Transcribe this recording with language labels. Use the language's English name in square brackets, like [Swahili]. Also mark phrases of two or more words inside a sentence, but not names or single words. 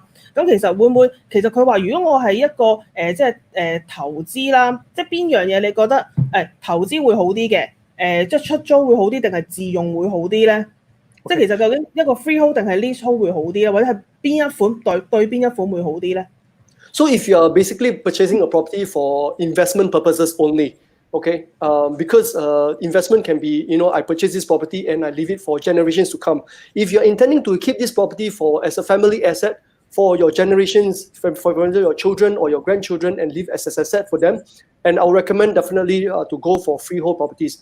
[Cantonese] 咁其實會唔會其實佢話如果我係一個即係投資啦，即係邊樣嘢你覺得投資會好啲嘅？即係出租會好啲定係自用會好啲咧？即係其實究竟一個 freehold 定係 leasehold 會好啲咧，或者係邊一款對邊一款會好啲咧？ [English] So if you are basically purchasing a property for investment purposes only, okay, because investment can be, I purchase this property and I leave it for generations to come. If you're intending to keep this property as a family asset for your generations, for your children or your grandchildren, and leave as an asset for them, and I'll recommend definitely to go for freehold properties.